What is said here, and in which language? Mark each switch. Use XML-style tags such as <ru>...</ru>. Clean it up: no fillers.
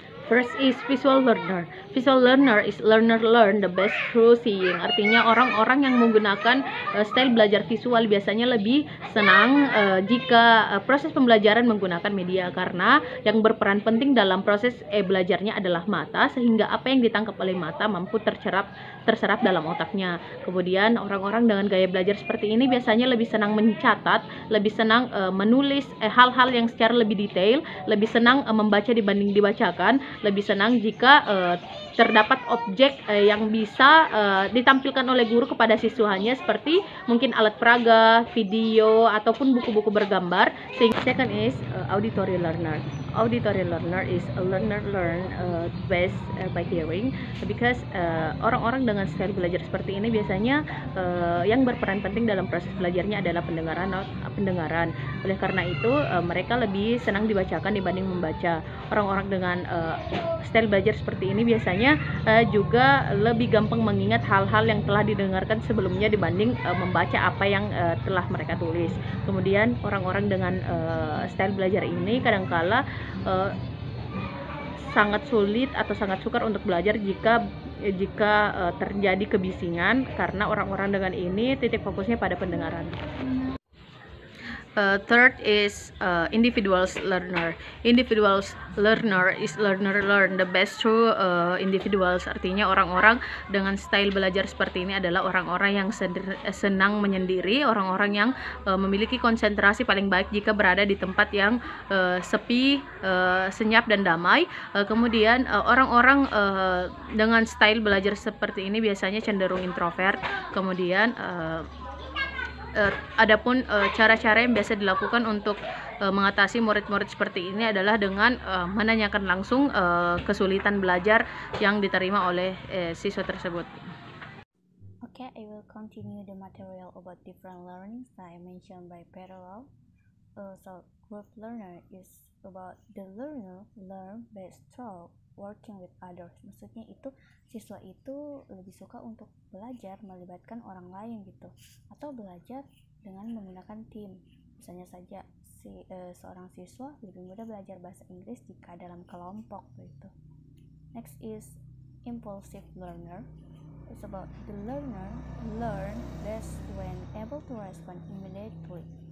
<en>First is visual learner. Visual learner is learner learn the best through seeing.</en> <id>Artinya orang-orang yang menggunakan style belajar visual biasanya lebih senang jika proses pembelajaran menggunakan media, karena yang berperan penting dalam proses belajarnya adalah mata, sehingga apa yang ditangkap oleh mata mampu terserap dalam otaknya. Kemudian orang-orang dengan gaya belajar seperti ini biasanya lebih senang mencatat, lebih senang menulis hal-hal yang secara lebih detail, lebih senang membaca dibanding dibacakan, lebih senang jika terdapat objek yang bisa ditampilkan oleh guru kepada siswanya, seperti mungkin alat peraga, video, ataupun buku-buku bergambar.</id> <en>Second is auditory learner. Auditory learner is a learner learn best by hearing, because</en> <id>orang-orang dengan style belajar seperti ini biasanya yang berperan penting dalam proses belajarnya adalah pendengaran. Oleh karena itu mereka lebih senang dibacakan dibanding membaca. Orang-orang dengan style belajar seperti ini biasanya juga lebih gampang mengingat hal-hal yang telah didengarkan sebelumnya dibanding membaca apa yang telah mereka tulis. Kemudian orang-orang dengan style belajar ini kadangkala sangat sulit atau sangat sukar untuk belajar jika terjadi kebisingan, karena orang-orang dengan ini titik fokusnya pada pendengaran.</id> <en>Third is individuals learner. Individuals learner is learner learn the best through individuals.</en> <id>Artinya orang-orang dengan style belajar seperti ini adalah orang-orang yang senang menyendiri, orang-orang yang memiliki konsentrasi paling baik jika berada di tempat yang sepi, senyap, dan damai. Kemudian orang-orang dengan style belajar seperti ini biasanya cenderung introvert. Kemudian adapun cara-cara yang biasa dilakukan untuk mengatasi murid-murid seperti ini adalah dengan menanyakan langsung kesulitan belajar yang diterima oleh siswa tersebut.</id> <en>Okay, I will continue the material about different learning style mentioned by parallel. So group learner is about the learner learn best through working with others.</en> <id>Maksudnya itu siswa itu lebih suka untuk belajar melibatkan orang lain gitu, atau belajar dengan menggunakan tim. Misalnya saja seorang siswa lebih mudah belajar bahasa Inggris jika dalam kelompok gitu.</id> <en>Next is impulsive learner. It's about the learner learn best when able to respond immediately.</en>